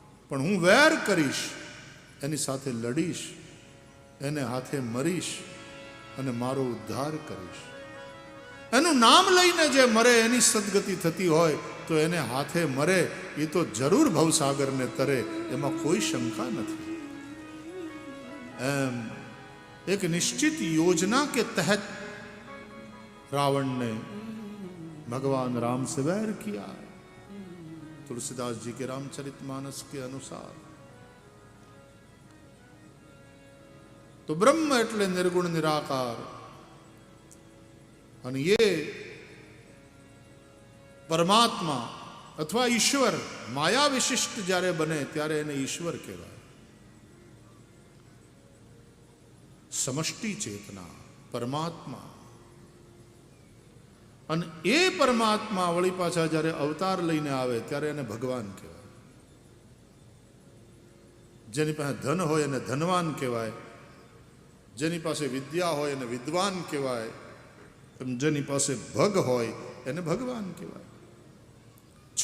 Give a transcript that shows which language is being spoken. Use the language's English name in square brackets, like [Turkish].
[Gujarati] પણ હું વેર કરીશ, એની સાથે લડીશ, એને હાથે મરીશ અને મારો ઉદ્ધાર કરીશ. એનું નામ લઈને જે મરે એની સદગતિ થતી હોય તો એને હાથે મરે એ તો જરૂર ભવસાગરને તરે, એમાં કોઈ શંકા નથી. એમ [Hindi] एक निश्चित योजना के तहत रावण ने भगवान राम से वैर किया। तुलसीदास जी के रामचरितमानस के अनुसार तो ब्रह्म [Gujarati] एटले [Hindi] निर्गुण निराकार, [Gujarati] અને [Hindi] ये परमात्मा अथवा ईश्वर माया विशिष्ट [Gujarati] જ્યારે બને ત્યારે એને ઈશ્વર કહેવાય। સમષ્ટિ ચેતના પરમાત્મા, અને એ પરમાત્મા વળી પાછા જ્યારે અવતાર લઈને આવે ત્યારે એને ભગવાન કહેવાય। જેની પાસે ધન હોય એને ધનવાન કહેવાય, જેની પાસે વિદ્યા હોય એને વિદ્વાન કહેવાય, જેની પાસે ભગ હોય એને ભગવાન કહેવાય।